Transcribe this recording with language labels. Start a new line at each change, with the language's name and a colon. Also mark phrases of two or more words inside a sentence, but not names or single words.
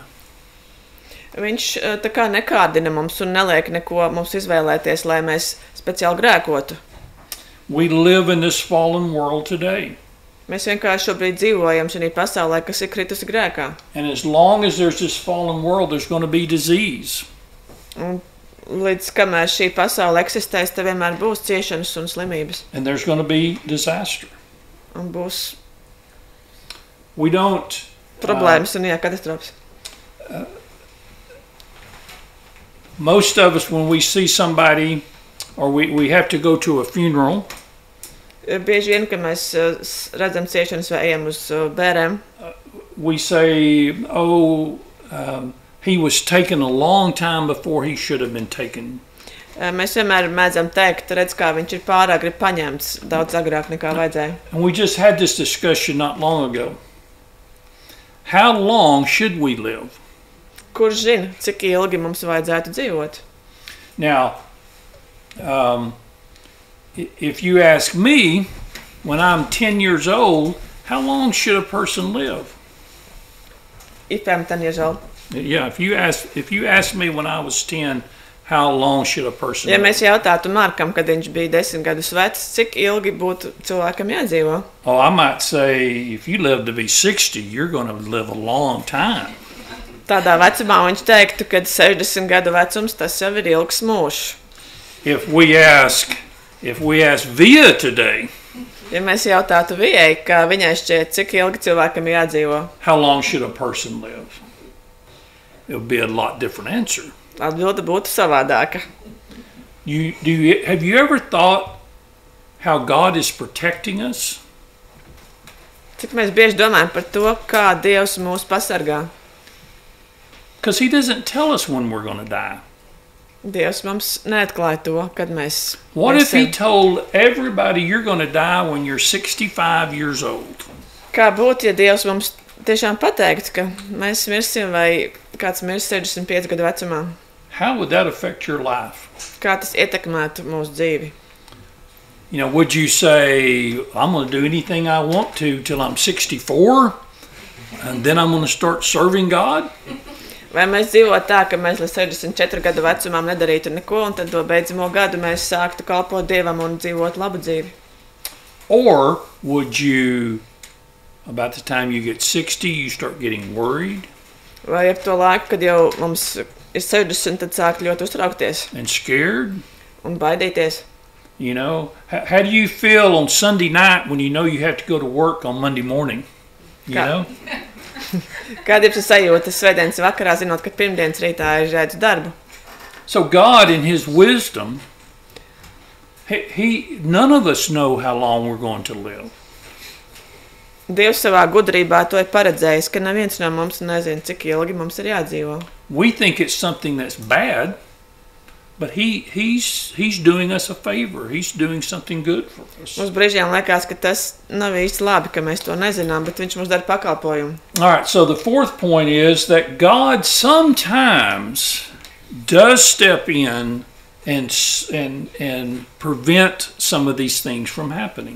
Latvian: Viņš tā kā nekādina mums un neliek neko mums izvēlēties, lai mēs speciāli grēkotu.
English: We live in this fallen world today.
Latvian: Mēs vienkārši šobrīd dzīvojam šajā pasaulē, kas ir kritusi grēkā.
English: And as long as there's this fallen world, there's going to be disease.
Latvian: Un līdz kamēr šī pasaule eksistēs, te vienmēr būs ciešanas un slimības.
English: And there's going to be disaster.
Latvian: Un būs
English: we don't
Latvian: problēmas un katastrofas.
English: Most of us, when we see somebody, or we have to go to a funeral,
Latvian: bieži vien, kad mēs redzam ciešanas vai ejam uz bērēm,
English: we say, he was taken a long time before he should have been taken.
Latvian: Mēs vienmēr mēdzam teikt, redz, kā viņš ir pārāk paņemts daudz agrāk nekā vajadzēja.
English: And we just had this discussion not long ago. How long should we live?
Latvian: Kurš zina, cik ilgi mums vajadzētu dzīvot?
English: Now, if you ask me, when I'm 10 years old, how long should a person live? If I'm 10 years old. Yeah, if you ask me when I was 10, how long should a person live?
Latvian: Ja mēs jautātu Markam, kad viņš bija 10 gadus vecs, cik ilgi būtu cilvēkam jādzīvo?
English: Oh, I might say, if you live to be 60, you're going to live a long time.
Latvian: Tādā vecumā viņš teiktu, kad 60 gadu vecums, tas jau ir ilgs mūžs.
English: If we ask Via today,
Latvian: ja mēs jautātu Vijai, kā viņai šķiet, cik ilgi cilvēkam jādzīvo?
English: How long should a person live? It would be a lot different answer.
Latvian: Atbilde būtu savādāka.
English: Have you ever thought how God is protecting us?
Latvian: Cik mēs bieži domājam par to, kā Dievs mūs pasargā?
English: Because He doesn't tell us when we're going to die.
Latvian: Dievs mums neatklāja to, kad mēs
English: What if He told everybody you're going to die when you're 65 years old?
Latvian: Kā būtu, ja Dievs mums tiešām pateikt, ka mēs mirsim vai kāds mirs 65 gadu vecumā?
English: How would that affect your life?
Latvian: Kā tas ietekmētu mūsu dzīvi?
English: You know, would you say, I'm going to do anything I want to till I'm 64, and then I'm going to start serving God?
Latvian: Vai mēs dzīvotu tā, ka mēs līdz 64 gadu vecumam nedarītu neko, un tad to beidzamo gadu mēs sāktu kalpot Dievam un dzīvot labu dzīvi?
English: Or would you, about the time you get 60, you start getting worried?
Latvian: Vai ar to laiku, kad jau mums ir 60, tad sāk ļoti uztraukties?
English: And scared?
Latvian: Un baidīties?
English: You know, how do you feel on Sunday night when you know you have to go to work on Monday morning? You know?
Latvian: Kāda ir sajūta svētdienas vakarā, zinot, ka pirmdienas rītā ir jāiet uz darbu?
English: So God, in His wisdom, none of us know how long we're going to live.
Latvian: Dievs savā gudrībā to ir paredzējis, ka neviens no mums nezina, cik ilgi mums ir jādzīvo.
English: We think it's something that's bad, but he's doing us a favor. He's doing something good for us.
Latvian: Mums brīžiem liekas, ka tas nav īsti labi, ka mēs to nezinām, bet viņš mums dara pakalpojumu.
English: All right, so the fourth point is that God sometimes does step in and prevent some of these things from happening.